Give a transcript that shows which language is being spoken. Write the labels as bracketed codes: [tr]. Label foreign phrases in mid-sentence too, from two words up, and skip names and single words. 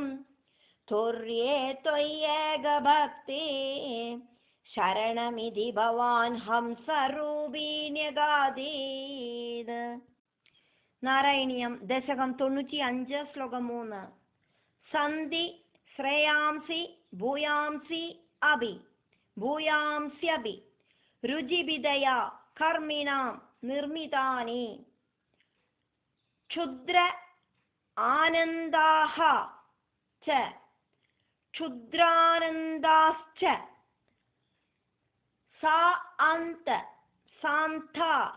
[sa] തുര്യേ ത്വയ്യേകഭക്തി ശരണമിതി ഭവാൻ ഹംസരൂപീ ന്യഗാധീത്. [ml] നാരായണീയം ദശകം 95 ശ്ലോകം 3. [sa] സന്ധി ശ്രേയാംസി ഭൂയാംസി अभि भूयांस्यभि रुजिभिदया कर्मिणां निर्मितानि क्षुद्र आनन्दाः च क्षुद्रानन्दाश्च सा अन्त सान्ता